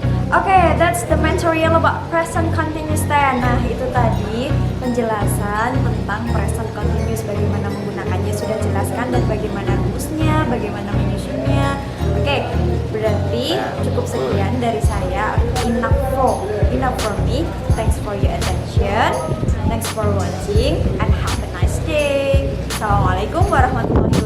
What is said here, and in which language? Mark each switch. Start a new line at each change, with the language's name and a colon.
English: Oke, that's the material about present continuous tense.
Indonesian: Nah, itu tadi penjelasan tentang present continuous, bagaimana menggunakannya sudah jelaskan dan bagaimana rumusnya, bagaimana menyusunnya. Oke, berarti cukup sekian dari saya.
English: Enough for me. Thanks for your attention. Thanks for watching and have a nice day. Assalamualaikum warahmatullahi wabarakatuh.